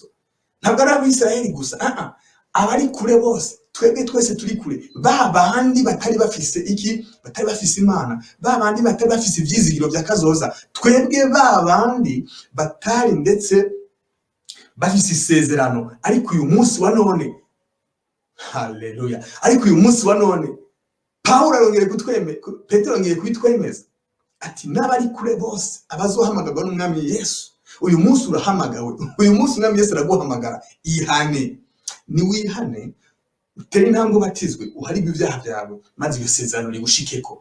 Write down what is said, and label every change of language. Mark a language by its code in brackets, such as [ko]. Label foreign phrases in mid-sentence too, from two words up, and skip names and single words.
[rn] Ntabwo ari ab'Isirayeli gusa, abari kure bose, twebwe twese turi kure. Ba bandi batari bafise iki, batari bafise Imana, ba bandi batari bafise ivyizigiro vy'akazoza, twebwe ba bandi batari ndetse bafise isezerano. Ariko uyu munsi wa none, haleluya, ariko uyu munsi wa none Pawulo arongeye Petero arongeye kwitwemeza, ati n'abari kure bose abazohamagarwa n'umwami Yesu. Uyu munsi urahamagawe, uyu munsi umwami Yesu araguhamagara, ihane. Ni wihane, utere intambwe ubatizwe, uharigwe ibyaha byawe, maze iyo sezerano rigushikeko.